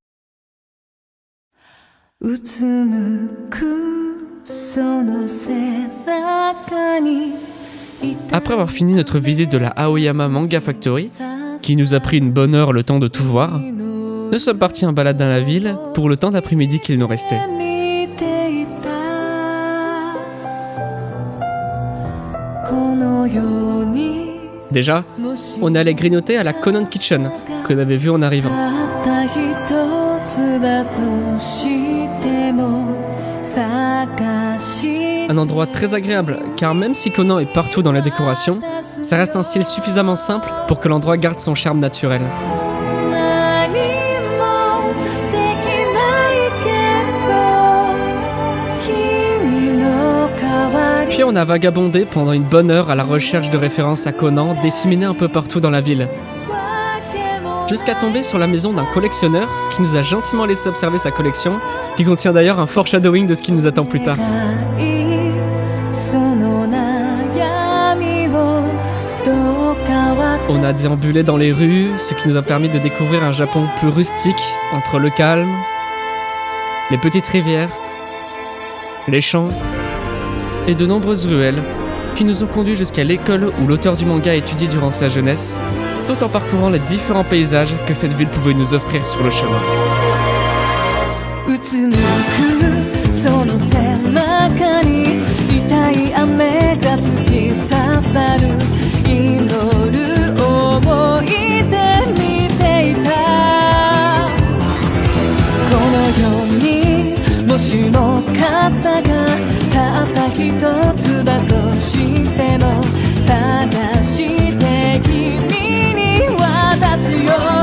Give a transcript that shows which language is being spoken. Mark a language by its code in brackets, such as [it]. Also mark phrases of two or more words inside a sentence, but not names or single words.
[ja] うつむくその背中に [fr] Après avoir fini notre visite de la Aoyama Manga Factory, qui nous a pris une bonne heure le temps de tout voir, nous sommes partis en balade dans la ville pour le temps d'après-midi qu'il nous restait. [ja] 見ていたこの世に [fr] Déjà, on allait grignoter à la Conan Kitchen, qu'on avait vu en arrivant. [ja] たった一つだとしても探し [fr] Un endroit très agréable, car même si Conan est partout dans la décoration, ça reste un style suffisamment simple pour que l'endroit garde son charme naturel. [ja] 何もできないけど君の代わり [fr] Puis on a vagabondé pendant une bonne heure à la recherche de références à Conan disséminées un peu partout dans la ville, jusqu'à tomber sur la maison d'un collectionneur qui nous a gentiment laissé observer sa collection, qui contient d'ailleurs un foreshadowing de ce qui nous attend plus tard. [ja] その悩みをどうかわ [fr] On a déambulé dans les rues, ce qui nous a permis de découvrir un Japon plus rustique, entre le calme, les petites rivières, les champs et de nombreuses ruelles, qui nous ont conduits jusqu'à l'école où l'auteur du manga étudiait durant sa jeunesse, tout en parcourant les différents paysages que cette ville pouvait nous offrir sur le chemin. [ja] うつむくその背中に痛い雨が突き刺さる祈る想いで見ていたこの世にもしも傘がたった一つだとしても探して君に渡すよ